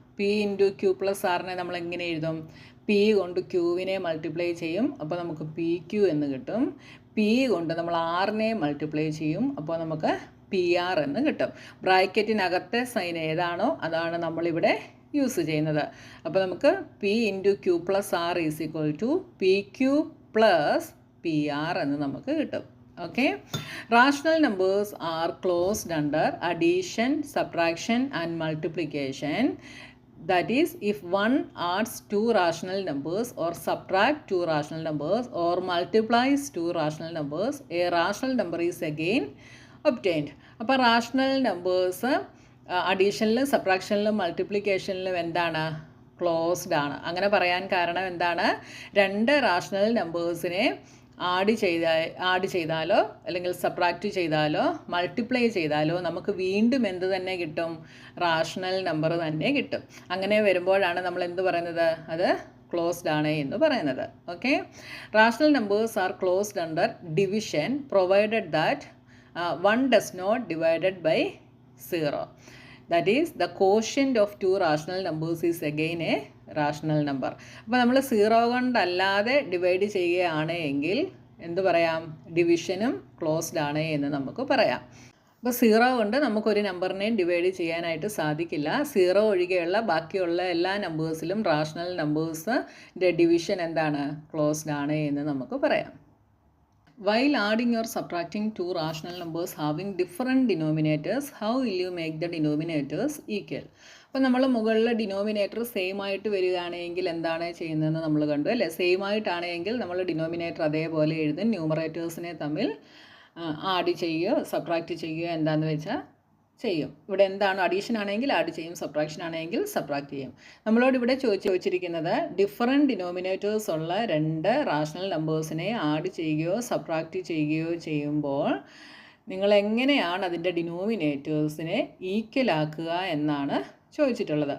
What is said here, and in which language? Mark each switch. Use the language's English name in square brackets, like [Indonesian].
[Malayalam] P into Q plus ആറിനെ നമ്മൾ എങ്ങനെ എഴുതും? പി കൊണ്ട് ക്യൂവിനെ മൾട്ടിപ്ലൈ ചെയ്യും, അപ്പോൾ നമുക്ക് പി ക്യൂ എന്ന് കിട്ടും. പി കൊണ്ട് നമ്മൾ ആറിനെ മൾട്ടിപ്ലൈ ചെയ്യും, അപ്പോൾ നമുക്ക് PR എന്ന് കിട്ടും. ബ്രാക്കറ്റിനകത്തെ സൈൻ ഏതാണോ അതാണ് നമ്മളിവിടെ യൂസ് ചെയ്യുന്നത്. അപ്പോൾ നമുക്ക് [English] P into Q plus R is equal to PQ plus PR [Malayalam] എന്ന് നമുക്ക് കിട്ടും. [English] Okay, rational numbers are closed under addition, subtraction and multiplication. That is, if one adds two rational numbers or subtract two rational numbers or multiplies two rational numbers, a rational number is again obtained. [Malayalam] അപ്പോൾ rational numbers അഡീഷനിലും സബ്ട്രാക്ഷനിലും മൾട്ടിപ്ലിക്കേഷനിലും എന്താണ്? Closed ആണ്. അങ്ങനെ പറയാൻ കാരണം എന്താണ്? രണ്ട് rational നമ്പേഴ്സിനെ add ചെയ്താലോ അല്ലെങ്കിൽ സബ്ട്രാക്റ്റ് ചെയ്താലോ മൾട്ടിപ്ലൈ ചെയ്താലോ നമുക്ക് വീണ്ടും എന്ത് തന്നെ കിട്ടും? റാഷണൽ നമ്പർ തന്നെ കിട്ടും. അങ്ങനെ വരുമ്പോഴാണ് നമ്മൾ എന്ത് പറയുന്നത്? അത് ക്ലോസ്ഡ് ആണ് എന്ന് പറയുന്നത്. [English] Okay, rational numbers are closed under division provided that one does not divided by 0. That is, the quotient of two rational numbers is again a rational number. [Malayalam] അപ്പോൾ നമ്മൾ 0 കൊണ്ടല്ലാതെ ഡിവൈഡ് ചെയ്യുകയാണ് എങ്കിൽ എന്ത് പറയാം? ഡിവിഷനും ക്ലോസ്ഡ് ആണ് എന്ന് നമുക്ക് പറയാം. അപ്പോൾ 0 കൊണ്ട് നമുക്കൊരു നമ്പറിനെയും ഡിവൈഡ് ചെയ്യാനായിട്ട് സാധിക്കില്ല. 0 ഒഴികെയുള്ള ബാക്കിയുള്ള എല്ലാ നമ്പേഴ്സിലും റാഷണൽ നമ്പേഴ്സിൻ്റെ ഡിവിഷൻ എന്താണ്? ക്ലോസ്ഡ് ആണ് എന്ന് നമുക്ക് പറയാം. [English] While adding or subtracting two rational numbers having different denominators, how will you make the denominators equal? [Malayalam] അപ്പോൾ നമ്മൾ മുകളിൽ ഡിനോമിനേറ്റർ സെയിം ആയിട്ട് വരികയാണെങ്കിൽ എന്താണ് ചെയ്യുന്നതെന്ന് നമ്മൾ കണ്ടു അല്ലേ? സെയിം ആയിട്ടാണെങ്കിൽ നമ്മൾ ഡിനോമിനേറ്റർ അതേപോലെ എഴുതും. ന്യൂമറേറ്റേഴ്സിനെ തമ്മിൽ ആഡ് ചെയ്യുകയോ സബ്ട്രാക്റ്റ് ചെയ്യുകയോ എന്താണെന്ന് വെച്ചാൽ ചെയ്യും. ഇവിടെ എന്താണ്? അഡീഷൻ ആണെങ്കിൽ ആഡ് ചെയ്യും, സബ്ട്രാക്ഷൻ ആണെങ്കിൽ സബ്ട്രാക്റ്റ് ചെയ്യും. നമ്മളോട് ഇവിടെ ചോദിച്ചിരിക്കുന്നത് ഡിഫറൻറ്റ് ഡിനോമിനേറ്റേഴ്സ് ഉള്ള രണ്ട് റാഷണൽ നമ്പേഴ്സിനെ ആഡ് ചെയ്യുകയോ സബ്ട്രാക്റ്റ് ചെയ്യുകയോ ചെയ്യുമ്പോൾ നിങ്ങൾ എങ്ങനെയാണ് അതിൻ്റെ ഡിനോമിനേറ്റേഴ്സിനെ ഈക്വൽ ആക്കുക എന്നാണ് ചോദിച്ചിട്ടുള്ളത്.